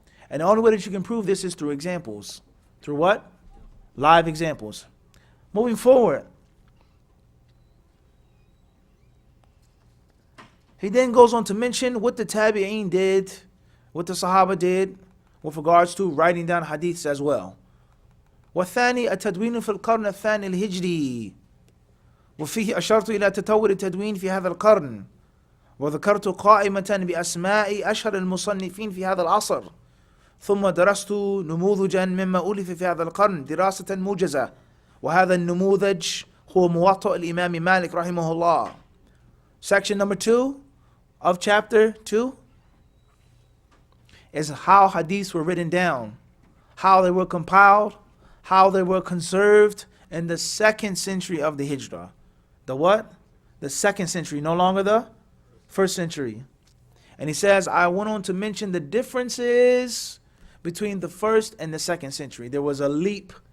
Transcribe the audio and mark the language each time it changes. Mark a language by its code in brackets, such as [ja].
[en] And the only way that you can prove this is through examples. Through what? Live examples. Moving forward. He then goes on to mention what the Tabi'een did, what the Sahaba did with regards to writing down hadiths as well. [ar] والثاني التدوين في القرن الثاني الهجري وفيه أشرت إلى تطور التدوين في هذا القرن وذكرت قائمة بأسماء أشهر المصنفين في هذا العصر ثم درست نموذجا مما ألف في هذا القرن دراسة موجزة وهذا النموذج هو موطأ الإمام مالك رحمه الله. [en] Section number 2 of chapter 2 is how hadiths were written down, how they were compiled, how they were conserved in the 2nd century of the Hijrah. The what? The 2nd century, no longer the 1st century. And he says, I went on to mention the differences between the 1st and the 2nd century. There was a leap.